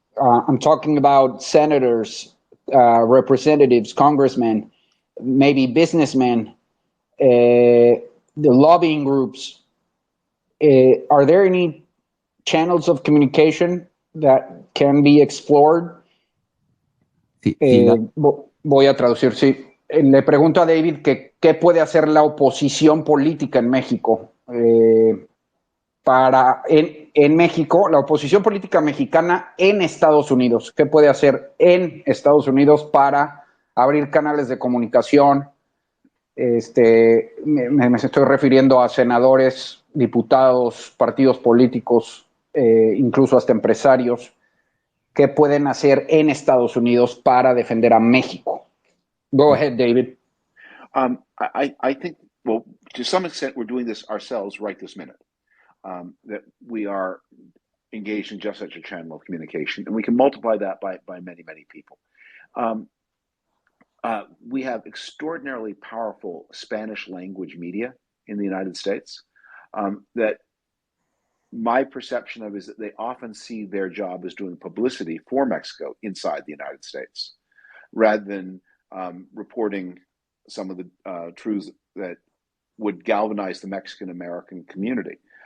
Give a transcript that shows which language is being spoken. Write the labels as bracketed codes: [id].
[en] I'm talking about senators, representatives, congressmen, maybe businessmen, the lobbying groups. Are there any channels of communication that can be explored? [es] Sí, voy a traducir, sí. Le pregunto a David que qué puede hacer la oposición política en México en México, la oposición política mexicana en Estados Unidos. ¿Qué puede hacer en Estados Unidos para abrir canales de comunicación? Me estoy refiriendo a senadores, diputados, partidos políticos, incluso hasta empresarios. ¿Qué pueden hacer en Estados Unidos para defender a México? [en] Go ahead, David. I think, well, to some extent, we're doing this ourselves right this minute. That we are engaged in just such a channel of communication, and we can multiply that by many, many people. we have extraordinarily powerful Spanish language media in the United States that my perception of is that they often see their job as doing publicity for Mexico inside the United States, rather than reporting some of the truths that would galvanize the Mexican American community.